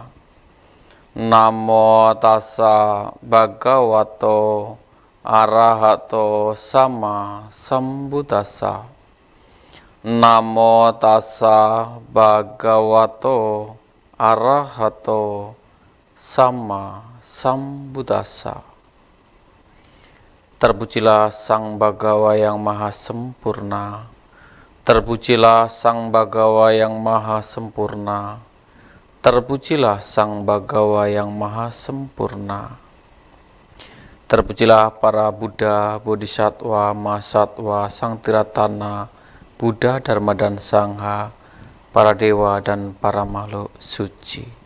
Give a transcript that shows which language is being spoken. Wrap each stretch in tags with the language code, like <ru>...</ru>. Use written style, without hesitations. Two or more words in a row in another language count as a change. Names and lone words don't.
<pi>Namo tassa bhagavato arahato sama sambuddhassa. Namo tassa bhagavato arahato sama sambuddhassa.</pi> <id>Terpujilah Sang Bhagawa yang Maha Sempurna. Terpujilah Sang Bhagawa yang Maha Sempurna. Terpujilah Sang Bhagawa yang Maha Sempurna. Terpujilah para Buddha, Bodhisattva, Mahasatwa, Sang Tiratana, Buddha, Dharma, dan Sangha, para dewa dan para makhluk suci.</id>